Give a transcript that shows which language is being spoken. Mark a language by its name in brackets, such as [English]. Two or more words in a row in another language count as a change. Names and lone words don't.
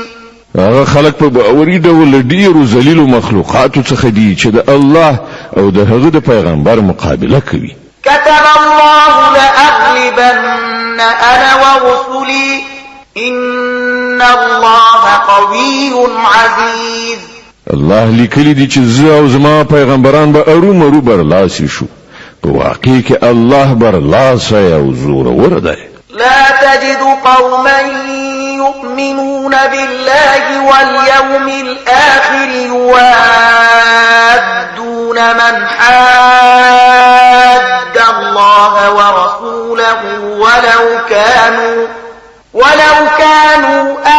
[Pashto] هغه خلق په باوري ډول ډیرو ذلیلو مخلوقاتو څخه دي چې د الله او د هغه د پیغمبر مقابله کوي [Arabic] كتب الله لأغلبن أنا ورسلي إن الله قوي عزيز [Pashto] الله لیکلی دي چې زه او زما پیغمبران به ارومرو برلاسي شو په واقع کې الله برلاسه او زورور دی [Arabic] لا تجد قوما يؤمنون بالله واليوم الآخر يوادون من حاد الله ورسوله ولو كانوا